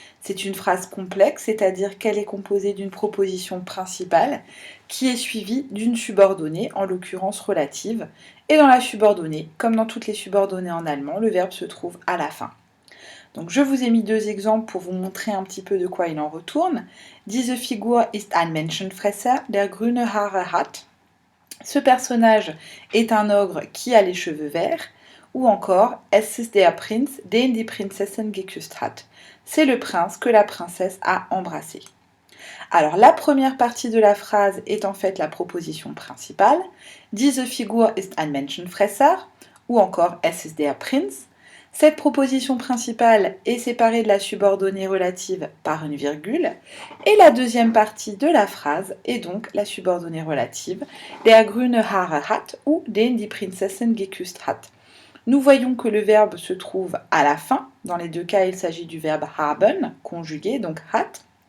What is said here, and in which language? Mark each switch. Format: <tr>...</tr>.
<fr>C'est une phrase complexe, c'est-à-dire qu'elle est composée d'une proposition principale qui est suivie d'une subordonnée, en l'occurrence relative. Et dans la subordonnée, comme dans toutes les subordonnées en allemand, le verbe se trouve à la fin. Donc je vous ai mis deux exemples pour vous montrer un petit peu de quoi il en retourne.</fr> <de>Diese Figur ist ein Menschenfresser, der grüne Haare hat.</de> <fr>Ce personnage est un ogre qui a les cheveux verts, ou encore</fr> <de>Es ist der Prinz, den die Prinzessin geküsst hat.</de> <fr>C'est le prince que la princesse a embrassé. Alors la première partie de la phrase est en fait la proposition principale.</fr> <de>Diese Figur ist ein Menschenfresser,</de> <fr>ou encore</fr> <de>Es ist der Prinz.</de> <fr>Cette proposition principale est séparée de la subordonnée relative par une virgule, et la deuxième partie de la phrase est donc la subordonnée relative,</fr> <de>der grüne Haare hat</de> <fr>ou</fr> <de>den die Prinzessin geküsst hat.</de> <fr>Nous voyons que le verbe se trouve à la fin, dans les deux cas il s'agit du verbe haben, conjugué, donc hat.</fr>